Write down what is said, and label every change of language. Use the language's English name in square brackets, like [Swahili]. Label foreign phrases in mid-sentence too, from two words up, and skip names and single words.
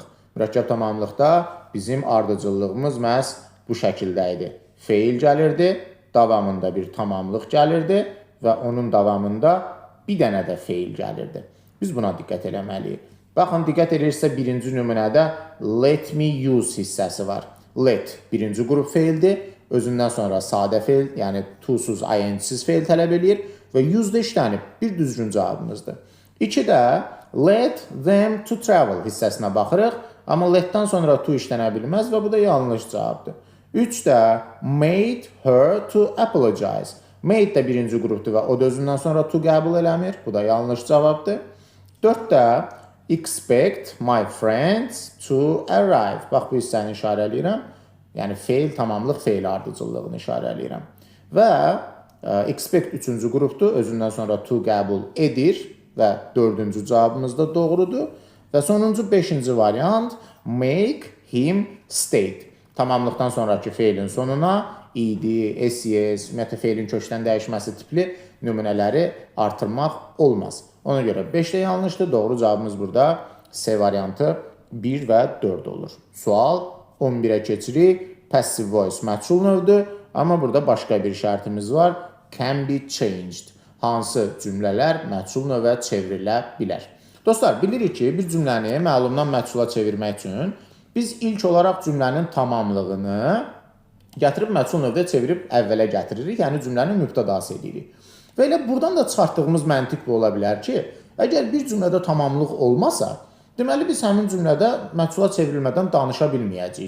[Azerbaijani] Mürəkkəb tamamlıqda bizim ardıcıllığımız məhz bu şəkildə idi. Feil gəlirdi, davamında bir tamamlıq gəlirdi və onun davamında bir dənə də feil gəlirdi. Biz buna diqqət eləməliyik. Baxın, diqqət edirsə birinci nümunədə [English] let me use [Azerbaijani] hissəsi var. Let birinci qrup feildir. Özündən sonra sadə feil, yəni to-suz, ing-siz feil tələb edir və use-də işlənib. Bir düzgün cavabımızdır. 2-də [English] let them to travel [Azerbaijani] hissəsinə baxırıq, amma let-dən sonra to işlənə bilməz və bu da yanlış cavabdır. [English] 3-də made her to apologize. [Azerbaijani] Made də birinci qrupdur və o da özündən sonra to qəbul eləmir. Bu da yanlış cavabdır. [English] 4-də expect my friends to arrive. [Azerbaijani] Bax, bu hissəni işarələyirəm. Yəni, feil, tamamlıq, feil ardıcıllığını işarələyirəm. Və expect üçüncü qrupdur. Özündən sonra to qəbul edir və 4-cü cavabımız da doğrudur. Və sonuncu 5-ci variant [English] make him state. [Azerbaijani] Tamamlıqdan sonraki feilin sonuna id, ses, ümumiyyətlə feilin kökdən dəyişməsi tipli nümunələri artırmaq olmaz. Ona görə 5 də yanlışdır. Doğru cavabımız burada C variantı 1 və 4 olur. Sual 11-ə keçirik. [English] Passive voice [Azerbaijani] məchul növdür. Amma burada başqa bir şərtimiz var. [English] Can be changed. [Azerbaijani] Hansı cümlələr məchul növə çevrilə bilər? Dostlar, bilirik ki, bir cümləni məlumdan məchula çevirmək üçün biz ilk olaraq cümlənin tamamlığını gətirib məchul növdə çevirib əvvələ gətiririk. Yəni, cümlənin mübtədası edirik. Və elə buradan da çıxartdığımız məntiq bu ola bilər ki, əgər bir cümlədə tamamlıq olmasa, deməli biz həmin cümlədə məchula çevrilmədən danışa bilməyəcəyik.